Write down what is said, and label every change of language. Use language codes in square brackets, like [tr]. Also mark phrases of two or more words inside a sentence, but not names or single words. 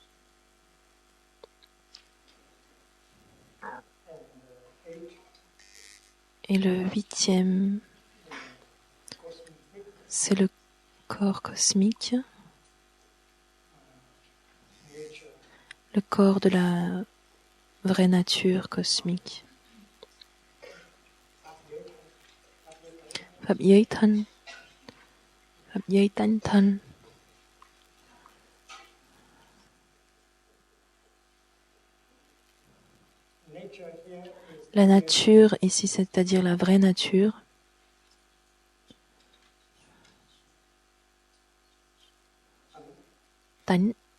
[fr] Et le 8e, c'est le corps cosmique, le corps de la vraie nature cosmique. [vi] Pháp giới thanh, Pháp giới tánh thanh. [fr] La nature ici, c'est-à-dire la vraie nature, tánh.